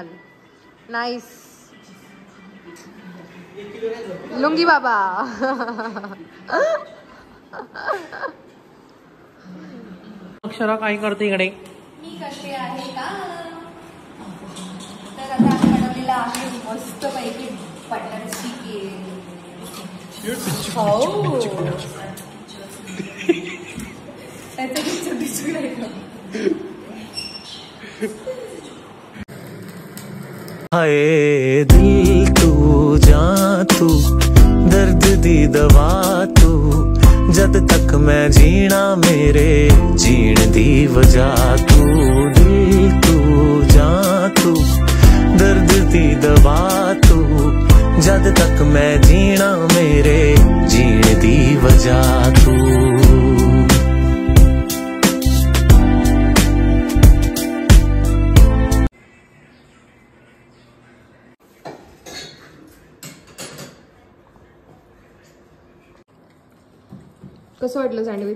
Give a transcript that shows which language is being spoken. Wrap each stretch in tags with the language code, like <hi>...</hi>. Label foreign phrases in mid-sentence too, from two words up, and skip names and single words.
<mr>नाईस लुंगी बाबा. अक्षरा काय करते इकडे? मी कसे आहे का? तर आता आम्ही बनवलेला आहे मस्त पैकी बटर चिकन</mr> <pa>ਹਾਏ ਦਿਲ ਤੂ ਜਾ ਤੂ ਦਰਦ ਦੀ ਦਵਾ ਤੂ ਜਦ ਤਕ ਮੈਂ ਜੀਣਾ ਮੇਰੇ ਜੀਣ ਦੀ ਵਜ੍ਹਾ ਤੂ ਦਿਲ ਤੂ ਜਾ ਤੂ ਦਰਦ ਦੀ ਦਵਾ ਤੂ ਜਦ ਤਕ ਮੈਂ ਜੀਣਾ ਮੇਰੇ ਜੀਣ ਦੀ ਵਜ੍ਹਾ ਤੂ</pa> <mr>कसं वाटलं सँडविच?</mr>